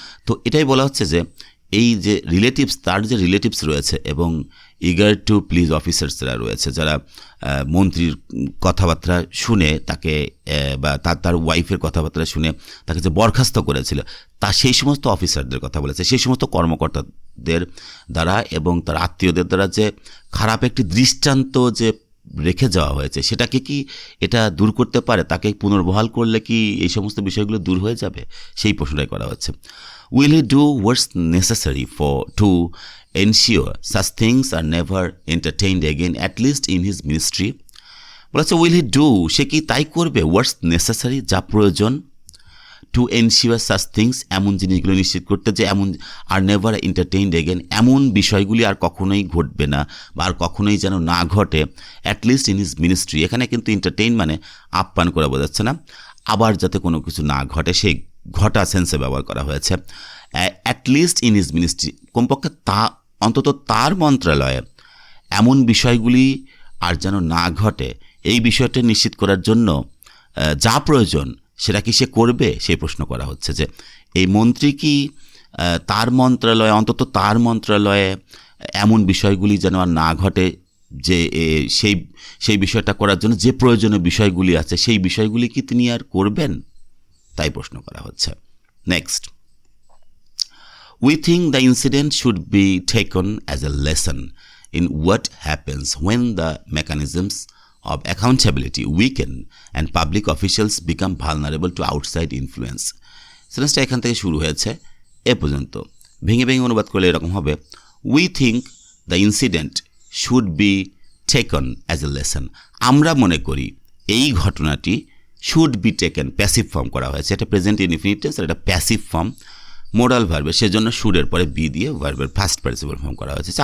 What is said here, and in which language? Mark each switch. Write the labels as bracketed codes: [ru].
[bn] তো এটাই বলা হচ্ছে যে এই যে রিলেটিভস, তার যে রিলেটিভস রয়েছে এবং [en] eager to please [bn] অফিসার্সরা রয়েছে, যারা মন্ত্রীর কথাবার্তা শুনে তাকে বা তার ওয়াইফের কথাবার্তা শুনে তাকে যে বরখাস্ত করেছিল, তা সেই সমস্ত অফিসারদের কথা বলেছে, সেই সমস্ত কর্মকর্তাদের দ্বারা এবং তার আত্মীয়দের দ্বারা যে খারাপ একটি দৃষ্টান্ত যে রেখে যাওয়া হয়েছে, সেটাকে কি এটা দূর করতে পারে, তাকে পুনর্বহাল করলে কি এই সমস্ত বিষয়গুলো দূর হয়ে যাবে, সেই প্রশ্নটাই করা হচ্ছে। [en] Will he do what's necessary to ensure such things are never entertained again, at least in his ministry? [bn] বলা হচ্ছে [en] will he do, [bn] সে কি তাই করবে, [en] what's necessary, [bn] যা প্রয়োজন, [en] to ensure such things, [bn] এমন জিনিসগুলো নিশ্চিত করতে যে এমন আর [en] never entertained again, [bn] এমন বিষয়গুলি আর কখনোই ঘটবে না বা আর কখনোই যেন না ঘটে, [en] At least in his ministry. [bn] এখানে কিন্তু এন্টারটেইন মানে আপ্যায়ন করা বোঝাচ্ছে না, আবার যাতে কোনো কিছু না ঘটে সেই ঘটা সেন্সে ব্যবহার করা হয়েছে। [en] at least in his ministry, [bn] কমপক্ষে অন্তত তার মন্ত্রণালয়ে এমন বিষয়গুলি আর যেন না ঘটে, এই বিষয়টা নিশ্চিত করার জন্য যা প্রয়োজন সেটা কি সে করবে, সেই প্রশ্ন করা হচ্ছে যে এই মন্ত্রী কি তার মন্ত্রণালয়ে, অন্তত তার মন্ত্রণালয়ে এমন বিষয়গুলি যেন আর না ঘটে, যে সেই বিষয়টা করার জন্য যে প্রয়োজনীয় বিষয়গুলি আছে সেই বিষয়গুলি কি তিনি আর করবেন, তাই প্রশ্ন করা হচ্ছে। [en] Next, we think the incident should be taken as a lesson in what happens when the mechanisms of accountability weaken and public officials become vulnerable to outside influence. [bn] সেন্টেন্সটা এখান থেকে শুরু হয়েছে এ পর্যন্ত, ভেঙে ভেঙে অনুবাদ করলে এরকম হবে, [en] we think the incident should be taken as a lesson, [bn] আমরা মনে করি এই ঘটনাটি [en] should be taken, [bn] passive form করা হয়েছে, এটা প্রেজেন্ট ইনডিফিনিট টেন্স, এটা প্যাসিভ ফর্ম, মোডাল ভার্বের, সেজন্য শুডের পরে বি দিয়ে ভার্বের ফার্স্ট পার্টিসিপল ফর্ম করা হয়েছে।